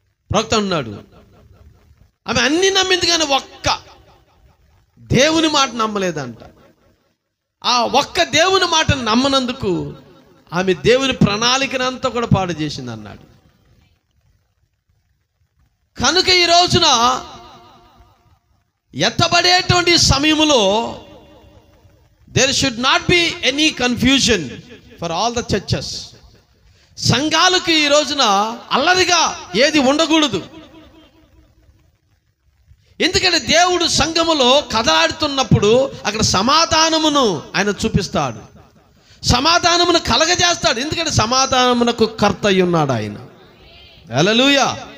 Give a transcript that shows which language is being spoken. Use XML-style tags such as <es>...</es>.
<te>ప్రవక్త అన్నాడు, ఆమె అన్ని నమ్మింది కానీ ఒక్క దేవుని మాట నమ్మలేదంట. ఆ ఒక్క దేవుని మాటను నమ్మనందుకు ఆమె దేవుని ప్రణాళికనంతా కూడా పాడు చేసింది అన్నాడు. కనుక ఈ రోజున ఎత్తబడేటువంటి సమయంలో</te> <en>there should not be any confusion for all the churches.</en> <te>సంఘాలకు ఈ రోజున అల్లరిగా ఏది ఉండకూడదు. ఎందుకంటే దేవుడు సంఘములో కదలాడుతున్నప్పుడు అక్కడ సమాధానమును ఆయన చూపిస్తాడు, సమాధానమును కలగజేస్తాడు. ఎందుకంటే సమాధానమునకు కర్త అయి ఉన్నాడు ఆయన. హల్లెలూయా.</te>